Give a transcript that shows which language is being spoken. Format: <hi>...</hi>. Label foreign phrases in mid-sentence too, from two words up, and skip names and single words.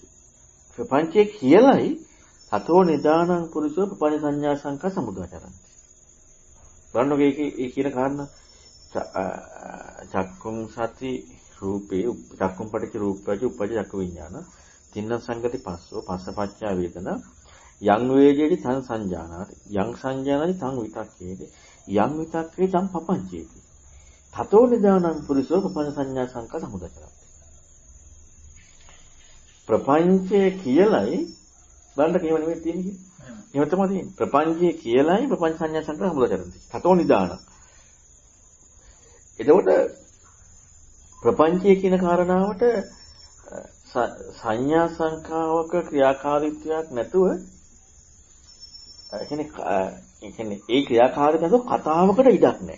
<si>ප්‍රපංචේ කියලයි</si> <pi>තතෝ නිදානං පුරුෂෝ ප්‍රපංච සංඥා සංකා සමුදාචරන්ති.</pi> <si>බලන්නකෝ ඒ කියන කාරණා</si> <pi>චක්කුම් සති රූපේ චක්කුම් පටිච්ච රූපය උපජ චක්ක විඥාන තින්න සංගති පස්සෝ පස්සපච්චා වේදනා යං වේජේති තං සංජානාති යං සංජානාති තං විතක්කේති යං විතක්කේ තං පපංචේති තතෝ නිදානං පුරිසෝ ප්‍රපංච සංඥා සංකා සමුදචරති.</pi> <si>ප්‍රපංචය කියලයි බලන්න කේම නෙමෙයි තියෙන්නේ. එහෙම තමයි තියෙන්නේ. ප්‍රපංචය කියලයි</si> <pi>ප්‍රපංච සංඥා සංකා සමුදචරති. තතෝ නිදානං.</pi> <si>එතකොට ප්‍රපංචය කියන කාරණාවට සංඥා සංඛාවක ක්‍රියාකාරීත්වයක් නැතුව කියන්නේ ඒ ක්‍රියාකාරීත්වය නැතුව කතාවකට ඉඩක් නැහැ.</si>